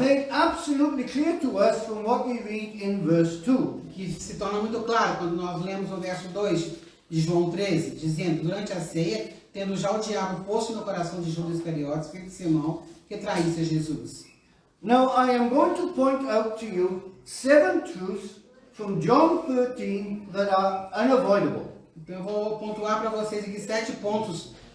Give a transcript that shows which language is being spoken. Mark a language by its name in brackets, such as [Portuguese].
[English] made absolutely clear to us from what we read in verse 2. [Portuguese] que se torna muito claro quando nós lemos o verso 2 de João 13, dizendo: durante a ceia, tendo já o diabo posto no coração de Judas Iscariotes, filho de Simão, que traísse a Jesus. [English] Now I am going to point out to you 7 truths from John 13 that are unavoidable. [Portuguese] Então eu vou pontuar para vocês aqui 7 pontos,